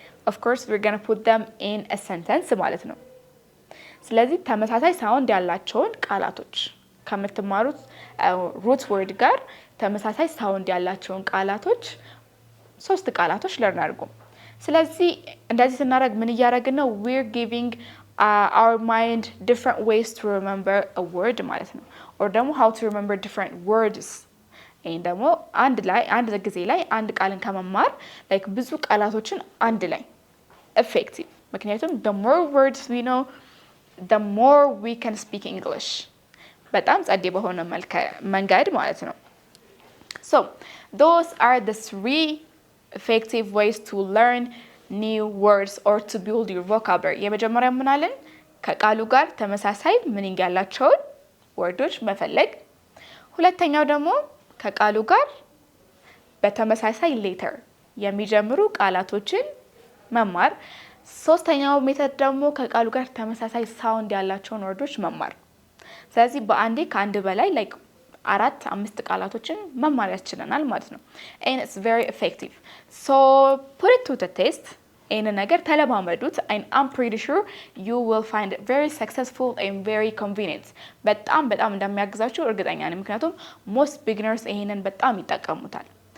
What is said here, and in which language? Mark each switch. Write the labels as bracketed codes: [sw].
[en] of course we're going to put them in a sentence [am] ማለት ነው። ስለዚህ ተመሳሳይ ሳውንድ ያላቸውን ቃላቶች ከምትማሩት root word ጋር ተመሳሳይ ሳውንድ ያላቸውን ቃላቶች 3 ቃላቶች ለርን አድርጉ። ስለዚህ እንደዚህ ስናደርግ ምን እያደረግን ነው? [en] we're giving our mind different ways to remember a word ማለት ነው። or ደግሞ how to remember different words ደግሞ አንድ ጊዜ ላይ አንድ ቃልን ከመማር like ብዙ ቃላቶችን አንድ ላይ effective። ምክንያቱም the more words we know the more we can speak English [am] በጣም ጸዴ በሆነ መንገድ ማለት ነው። [en] so those are the 3 effective ways to learn new words or to build your vocabulary። [am] የመጀመሪያው ምን አለን? ከቃሉ ጋር ተመሳሳይ ሚኒንግ ያላቸውን ወርዶች መፈለግ። ሁለተኛው ደግሞ ከቃሉ ጋር በተመሳሳይ ሌተር የሚጀምሩ ቃላቶችን መማር። ሶስተኛው ሜተድ ደግሞ ከቃሉ ጋር ተመሳሳይ ሳውንድ ያላቸውን ወርዶች መማር። ስለዚህ በአንዴ ከአንድ በላይ like 4-5 ቃላቶችን መማር ያስችለናል ማለት ነው [en] and it's very effective so put it to the test and ነገር ተለማመዱት and I'm pretty sure you will find it very successful and very convenient [am] በጣም እንደሚያግዛችሁ እርግጠኛ ነኝ ምክንያቱም [en] most beginners [am] ይሄንን በጣም ይጠቀሙታል